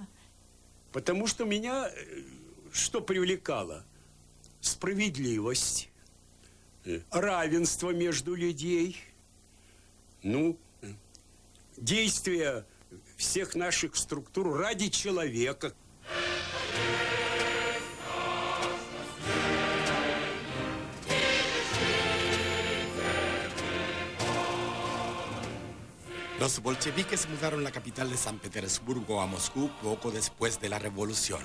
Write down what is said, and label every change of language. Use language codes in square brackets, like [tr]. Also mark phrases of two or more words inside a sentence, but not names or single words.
[ru] Потому что меня что привлекало? Справедливость, равенство между людей, действия всех наших структур ради человека. [es] Los bolcheviques mudaron la capital de San Petersburgo a Moscú poco después de la revolución.